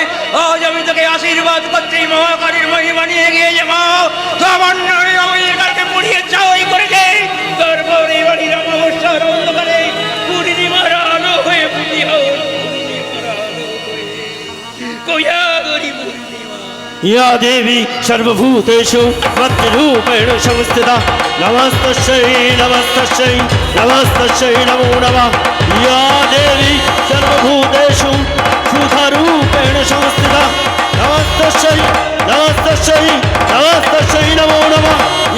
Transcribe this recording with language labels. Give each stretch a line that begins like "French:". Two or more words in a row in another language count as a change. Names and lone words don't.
Bangla: আজ আমি তোকে আশীর্বাদ করছি, মহাকালীর মহিমা নিয়ে গিয়ে যে মা সামান্য আমাকে পুড়িয়ে চাই করেছে। তারপর এই বাড়ির অমাবস্যার অন্ধকারে পূর্ণিমার আলো হয়ে পুঁজি হোক। কোজাগরী পূর্ণিমা।
Sanskrit: या देवी सर्वभूतेषु मध्यरूपेण संस्थिता नमस्तस्यै नमस्तस्यै नमस्तस्यै नमो नमः। या देवी सर्वभूतेषु सुधारूपेण संस्थिता नमस्तस्यै नमस्तस्यै नमस्तस्यै नमो नमः।